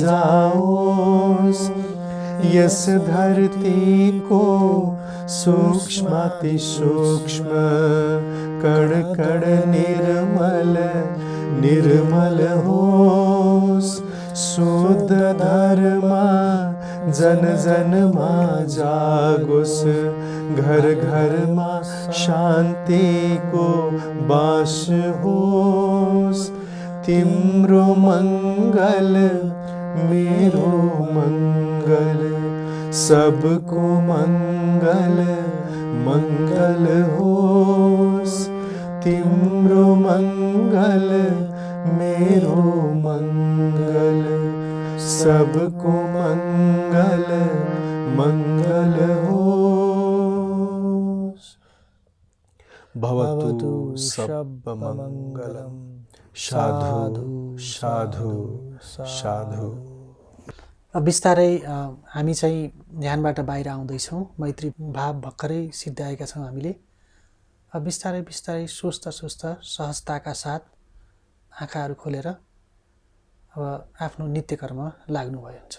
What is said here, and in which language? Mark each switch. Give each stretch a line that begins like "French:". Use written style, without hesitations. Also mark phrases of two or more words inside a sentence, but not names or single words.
Nepali: जाओस यस धरती को सूक्ष्माति सूक्ष्म कण कण निर्मल निर्मल होस शुद्ध धर्म जन जन मा जागुस घर घर मा शांति को बास होस तिम्रो मंगल मेरो मंगल सबको मंगल मंगल होस तिम्रो मंगल मेरो मंगल सबको मंगल मंगल होस
Pali: भवतु सब मंगलम साधु साधु साधु।
Nepali: अब बिस्तारै हामी चाहिँ ध्यानबाट बाहिर आउँदैछौँ। मैत्री भाव भर्खरै सिद्धाएका छौँ हामीले। अब बिस्तारै बिस्तारै सुस्त सुस्त सहजताका साथ आँखाहरू खोलेर अब आफ्नो नित्य कर्म लाग्नुभयो हुन्छ।